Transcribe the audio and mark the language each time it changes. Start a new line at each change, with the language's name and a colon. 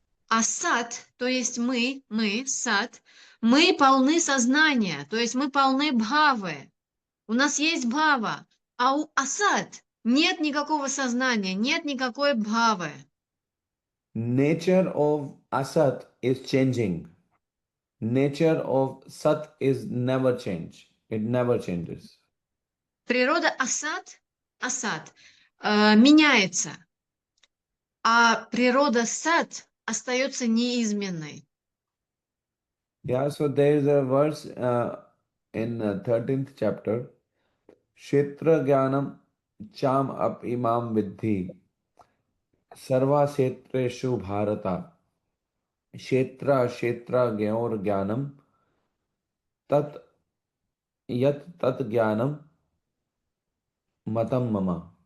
Russian: Асад, то есть мы, сад, мы полны сознания, то есть мы полны бхавы. У нас есть бхава, а у асад нет никакого сознания, нет никакой бхавы.
English: Nature of Asat is changing. Nature of Sat is never change. It never changes.
Russian: Природа асад меняется, а природа сад остается неизменной.
English: Yeah, so there is a verse in 13th chapter,
Sanskrit: Kshetra Jnanam Cham Ap Imam Vidhi Sarva Kshetreshu Bharata Kshetra Gyaur Jnanam Tat Yat Tat Jnanam Matam Mama.